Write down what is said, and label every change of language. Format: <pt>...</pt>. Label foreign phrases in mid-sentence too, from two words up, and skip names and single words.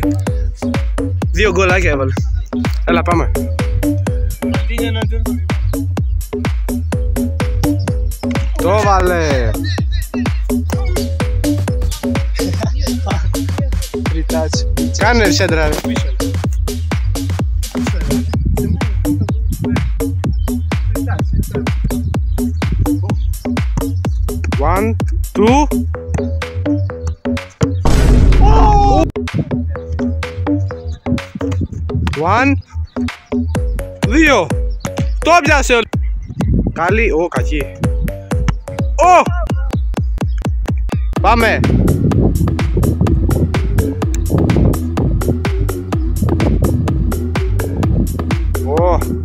<el>2 γκολάκια έβαλε. Έλα, πάμε. Το βάλε. Κάνε σέντρα. One, two. One. Δύο. Το πιάσε ο... Καλή. Ω, κακή. Ω! Πάμε. Ω.</el>